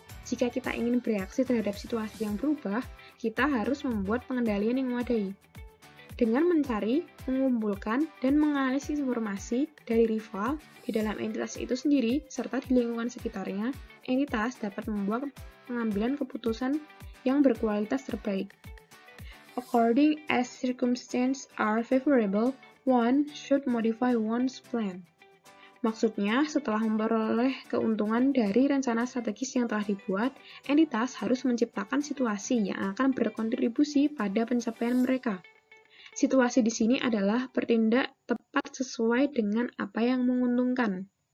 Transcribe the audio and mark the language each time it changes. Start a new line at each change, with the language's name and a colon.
Indonesian: Jika kita ingin bereaksi terhadap situasi yang berubah, kita harus membuat pengendalian yang memadai. Dengan mencari, mengumpulkan, dan menganalisis informasi dari rival di dalam entitas itu sendiri, serta di lingkungan sekitarnya, entitas dapat membuat pengambilan keputusan yang berkualitas terbaik.
English: According as circumstances are favorable, one should modify one's plan.
Indonesian: Maksudnya, setelah memperoleh keuntungan dari rencana strategis yang telah dibuat, entitas harus menciptakan situasi yang akan berkontribusi pada pencapaian mereka. Situasi di sini adalah bertindak tepat sesuai dengan apa yang menguntungkan.